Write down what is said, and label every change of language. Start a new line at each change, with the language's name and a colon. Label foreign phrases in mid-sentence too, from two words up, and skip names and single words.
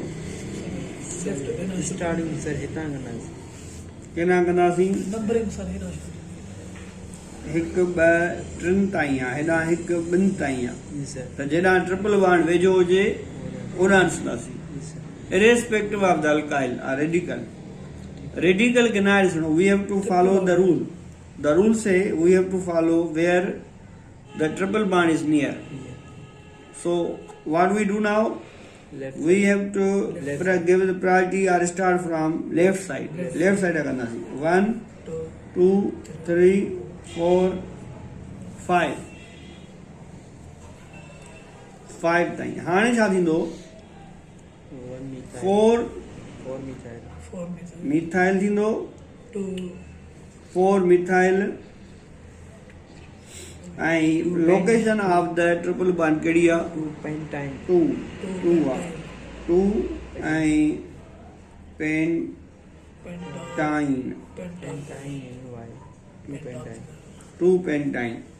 Sindhi: स्टार्टिंग सर हितां कंदासीं केॾां कंदासीं नंबरिंग सर हेॾां 1 2 3 ताईं आहे हेॾां 1 2 ताईं आहे जी सर त जेॾां
English: triple bond
Sindhi: वेझो हुजे ओॾां ॾिसंदासीं
English: irrespective of the alkyl or radical
Sindhi: खे न ॾिसणो
English: we have to follow the rule say we have to follow where the triple bond is near so what we do now we have to give the priority or start from left side
Sindhi: करना सी
English: 1 2 3 4
Sindhi: 5 ताईं हाणे छा थींदो 4 मिथाइल थींदो 4 मिथाइल ऐं
English: location of the triple bond
Sindhi: कहिड़ी आहे 2 आहे 2 ऐं पेंटाइन 2 पेंटाइन